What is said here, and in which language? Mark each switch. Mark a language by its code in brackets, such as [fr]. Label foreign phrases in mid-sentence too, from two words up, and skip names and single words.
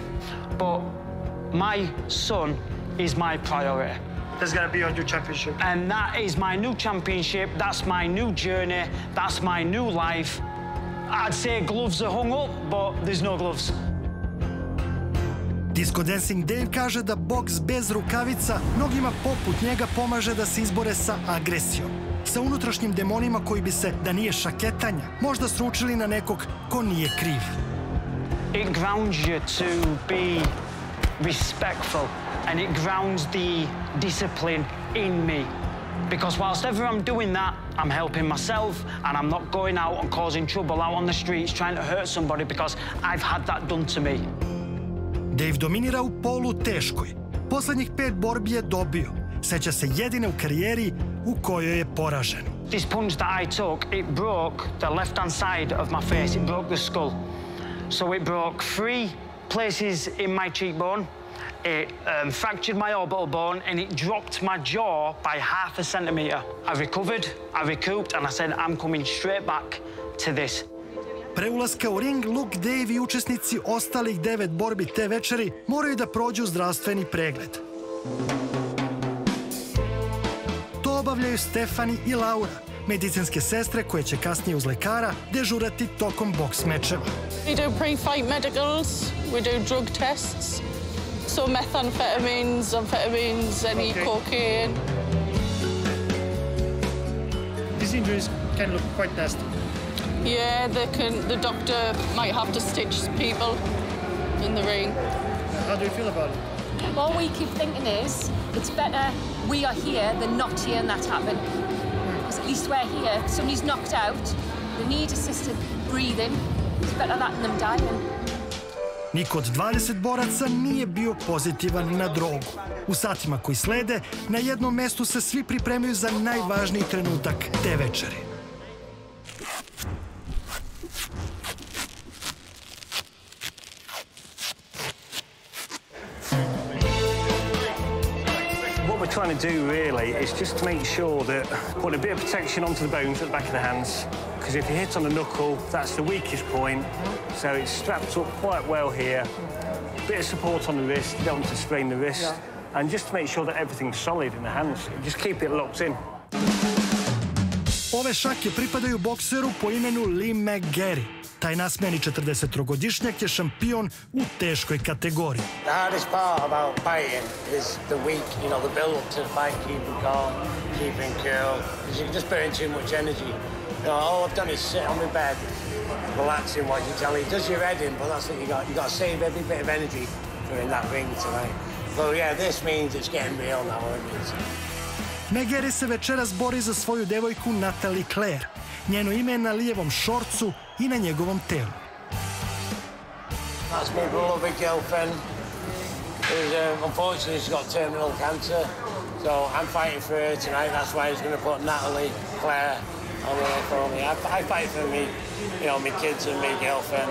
[en] But my son is my priority. That's gonna be your new championship. And that is my new championship, that's my new journey, that's my new life. I'd say gloves are hung up, but there's no gloves. [sr] Disco Dancing Dave kaže da boks bez rukavica mnogima poput njega pomaže da se izbore sa agresijom, sa unutrašnjim demonima koji bi se, da nije šaketanja, možda sručili na nekog ko nije kriv. [en] It grounds you to be respectful, and it grounds the discipline in me. Because whilst ever I'm doing that, I'm helping myself, and I'm not going out and causing trouble out on the streets trying to hurt somebody because I've had that done to me. [sr] Dave dominira u polu teškoj. Poslednjih 5 borbi je dobio. Seća se jedine u karijeri u kojoj je poražen. [en] This punch that I took, it broke the left-hand side of my face. It broke the skull. So it broke 3 places in my cheekbone. It fractured my orbital bone, and it dropped my jaw by 1/2 centimetre. I recovered, I recouped, and I said, I'm coming straight back to this. [sr] Pre ulaska u ring, Luke, Dave i učesnici ostalih 9 borbi te večeri moraju da prođu zdravstveni pregled. To obavljaju Stefani i Laura, medicinske sestre koje će kasnije uz lekara dežurati tokom boks mečeva. [en] We do pre-fight medicals, we do drug tests, so methamphetamines, amphetamines, any cocaine. These injuries can look quite nasty. Yeah, the doctor might have to stitch people in the ring. How do you feel about it? All we keep thinking is, it's better we are here than not here and that happened. Because at least we're here. If somebody's knocked out, they need assisted breathing. It's better that than them dying. [sr] Niko od 20 boraca nije bio pozitivan na drogu. U satima koji slede, na jednom mestu se svi pripremaju za najvažniji trenutak te večeri. [en] What we're trying to do really is just to make sure that put a bit of protection onto the bones at the back of the hands, because if you hit on the knuckle, that's the weakest point. So it's strapped up quite well here. Bit of support on the wrist, you don't want to sprain the wrist. And just to make sure that everything's solid in the hands, just keep it locked in. [sr] Ove šake pripadaju bokseru po imenu Lee McGarry. Taj nasmejani 43-godišnjak je šampion u teškoj kategoriji. [en] The hardest part about fighting is the week, you know, the build-up to the fight, keeping calm, keeping cool, because you can just burn too much energy. You know, all I've done is sit on my bed, relaxing, watching telly. It does your head in, but that's what you got. You got to save every bit of energy for in that ring tonight. So yeah, this means it's getting real now. [sr] McGarry se večeras bori za svoju devojku Natalie Claire. Njeno ime je na lijevom šorcu i na njegovom telu. [en] That's my beloved girlfriend. Unfortunately, she's got terminal cancer. So I'm fighting for her tonight. That's why I was going to put Natalie Claire on there for me. I fight for me, you know, my kids and my girlfriend.